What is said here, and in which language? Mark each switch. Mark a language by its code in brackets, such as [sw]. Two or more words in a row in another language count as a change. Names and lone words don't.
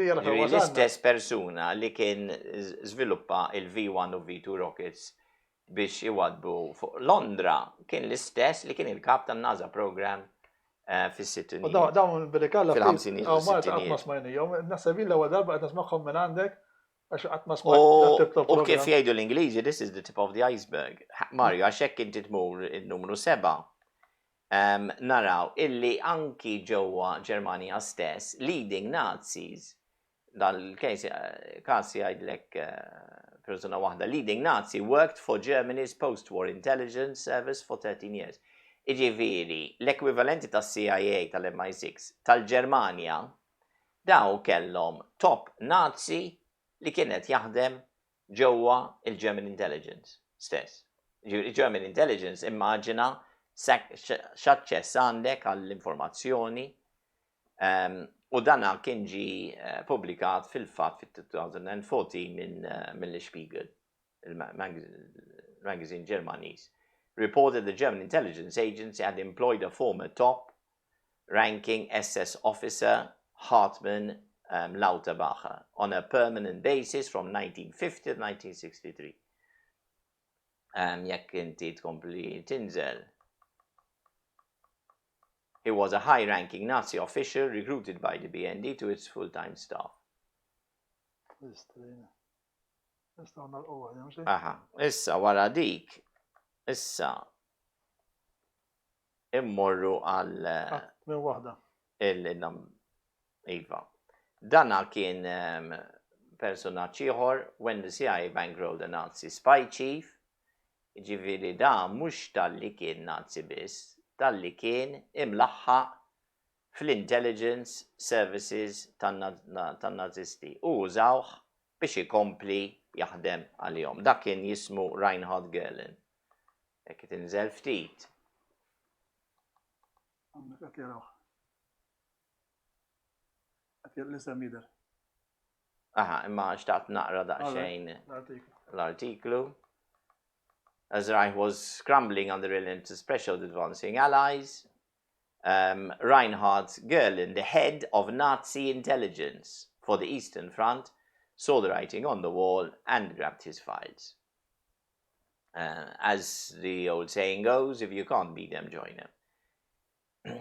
[mt] l-istess persuna li kien żviluppa il-V1 u V2 rockets biex iwadbu fuq Londra kien l-istess li kien il-kap tan-NASA program fis-sittinijiet. Dawn bil-kalla fil-ħamsinijiet u s-sittinijiet. Smajnijom, nasabin l-ewwel darba qed nismagħhom minn għandek għax qatt ma smajt. U kif jgħidu l-Ingliżi, [en] this is the tip of the iceberg. [mt] Mario, għax hekk inti tmur il-numru 7. Naraw illi anki ġewwa Ġermanja stess [en] leading Nazis [mt] dal-każ jgħidlek persuna waħda, [en] leading Nazi worked for Germany's post-war intelligence service for 13 years. [mt] Iġifieri, l-ekwivalenti tas-CIA tal-MI6 tal-Ġermanja daw kellhom [en] top Nazi [mt] li kienet jaħdem ġewwa il- [en] German intelligence [mt] stess. [en] German intelligence [mt] immaġina x'aċċess għandek għall-informazzjoni u dana kien ġi publikat fil-fatt fit-2014 mill-Spiegel, il-magazine Ġermaniż. [en] Reported the German intelligence agency had employed a former top-ranking SS officer, Hartmann Lauterbacher, on a permanent basis from 1950 to 1963. [mt] Jekk inti tkompli tinżel. [en] He was a high-ranking Nazi official recruited by the BND to its full-time staff. [mt] Nistgħu nagħlqu għadha mhux? Aha, issa wara dik, issa immorru għal Minn waħda. Iva. Dana kien personaġġ ieħor [en] when the CIA bankrolled a Nazi spy chief. [mt] Ġifieri da mhux tal-li kien Nazi biss, tal-li kien imlaħħaq fl- [en] intelligence services [mt] tan-Nazisti u użawh biex ikompli jaħdem għalihom. Dak kien jismu Reinhard Gehlen. Jekk tinżel ftit. Għandek qed jarawh. Qed l-isem jidher. Aha, imma xtaqt naqra daqsxejn l-artiklu. [en] As Reich was scrambling under relentless pressure of the advancing allies, Reinhard Gehlen, the head of Nazi intelligence for the Eastern Front, saw the writing on the wall and grabbed his files. As the old saying goes, if you can't beat them, join them.